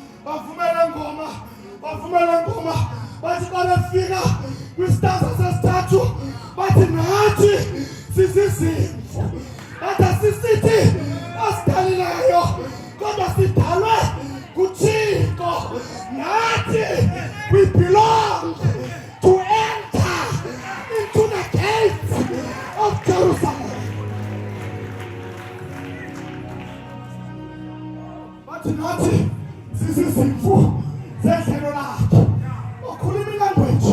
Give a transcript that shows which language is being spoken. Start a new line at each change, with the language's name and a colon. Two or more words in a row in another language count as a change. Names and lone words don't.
Xhosa: Bathi xa befika kwistanza sesithathu bathi nathi sisizimvu. Bathi asisithi asidalileyo kodwa sidalwe nguThixo. Nathi
English: we belong to enter into the gates of Jerusalem.
Xhosa: Bathi nathi sisizimvu zedlelo lakhe. Ukhuluma